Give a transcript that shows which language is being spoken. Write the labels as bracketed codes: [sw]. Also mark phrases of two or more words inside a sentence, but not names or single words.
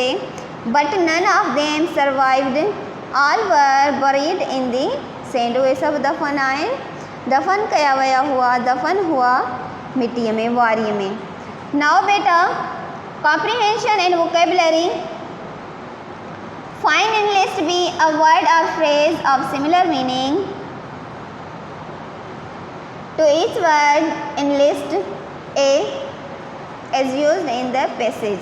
[en] But none of them survived, all were buried in the sand, [sd] उहे सभु दफ़न आहिनि, दफ़न कया विया हुआ, दफ़न हुआ मिटीअ में, वारीअ में। [en] नाउ बेटा comprehension and vocabulary, find and list B a word or phrase of similar meaning to each word in list A, as used in the passage.